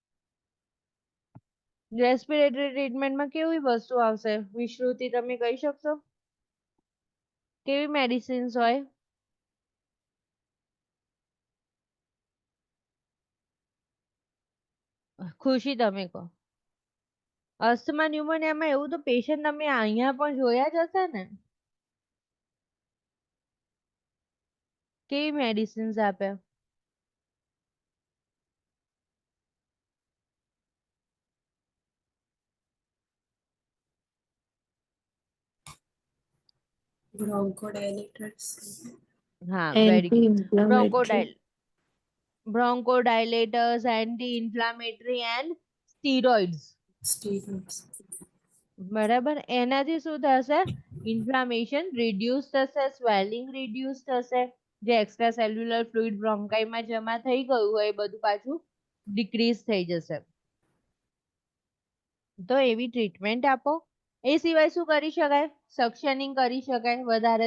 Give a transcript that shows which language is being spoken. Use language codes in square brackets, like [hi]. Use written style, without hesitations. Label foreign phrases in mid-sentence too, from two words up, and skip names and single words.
[en] respiratory treatmentમાં [gu] કેવી વસ્તુ આવશે વિશ્રુતિ તમે કહી શકશો કેવી મેડિસિન્સ હોય ખુશી તમે કહો અસ્થમા ન્યુમોનિયામાં એવું તો પેશન્ટ તમે અહીંયા પણ જોયા જ હશે ને કેવી મેડિસિન્સ આપે [en] Bronchodilators. [gu] હા [en] very good Anti-inflammatory. bronchodilators anti-inflammatory and steroids Steroids. [gu] બરાબર એનાથી શું થશે [en] inflammation reduce [gu] થશે [en] swelling reduce [gu] થશે જે [en] extra cellular fluid bronchiમાં [gu] જમા થઈ ગયું હોય એ બધું પાછું ડિક્રીઝ થઈ જશે તો એવી ટ્રીટમેન્ટ આપો એ સિવાય શું કરી શકાય સક્શનિંગ કરી શકાય વધારે